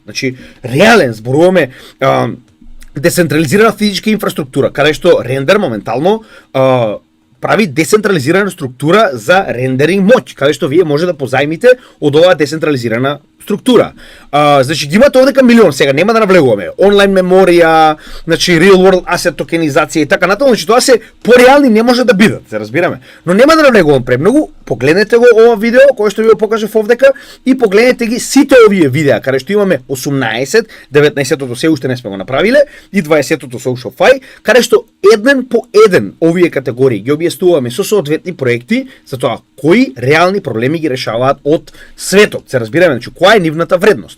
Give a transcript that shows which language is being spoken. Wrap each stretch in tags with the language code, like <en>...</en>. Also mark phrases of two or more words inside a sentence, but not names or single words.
<mk>Значи, реален, зборуваме децентрализирана физичка инфраструктура, каде што рендер моментално прави децентрализирана структура за рендеринг моќ, каде што вие може да позајмите од оваа децентрализирана структура. Значи ги имате овдека милион, сега нема да навлегуваме. Онлайн меморија, значи</mk> <en>real world asset</en> <mk>токенизација и така натаму, значи тоа се пореални не може да бидат, се разбираме. Но нема да навлегувам премногу, погледнете го ова видео кој што ви го покажав овдека и погледнете ги сите овие видеа каде што имаме 18, 19-тото се уште не сме го направиле и 20-тото</mk> <en>social fi,</en> <mk>каде што еден по еден овие категории ги објаснуваме со соодветни проекти за тоа кои реални проблеми ги решаваат од светот, се разбираме, значи која е нивната вредност.</mk>